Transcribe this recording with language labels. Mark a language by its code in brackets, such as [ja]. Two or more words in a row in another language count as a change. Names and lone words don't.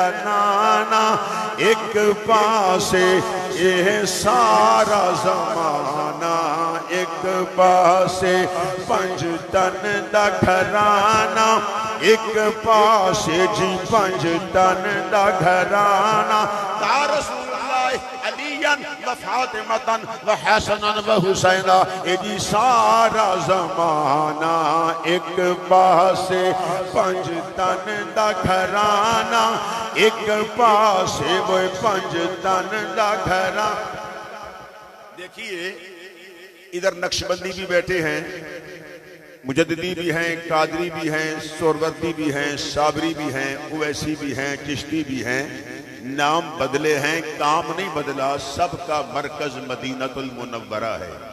[pa] ਨਾਨਾ ਇੱਕ ਪਾਸੇ, ਯੇ ਸਾਰਾ ਜ਼ਮਾਨਾ ਇੱਕ ਪਾਸੇ, ਪੰਜ ਤਨ ਦਾ ਘਰਾਨਾ ਇੱਕ ਪਾਸੇ ਜੀ, ਪੰਜ ਤਨ ਦਾ ਘਰਾਨਾ, [ar] يا رسول الله عليًا وفاطمةً وحسنًا وحسينا, [pa] ਯੇ ਜੀ ਸਾਰਾ ਜ਼ਮਾਨਾ ਇੱਕ ਪਾਸੇ, ਪੰਜ ਤਨ ਦਾ ਘਰਾਨਾ ਇੱਕ ਪਾਸੇ, ਵੋ ਪੰਜ ਤਨ ਦਾ ਘਰਾਨਾ। [ur] دیکھیے ادھر نقشبندی بھی بیٹھے ہیں، مجددی بھی ہیں، قادری بھی ہیں، سہروردی بھی ہیں، صابری بھی ہیں، اویسی بھی ہیں، چشتی بھی ہیں. نام بدلے ہیں، کام نہیں بدلا، سب کا مرکز مدینۃ المنورہ ہے.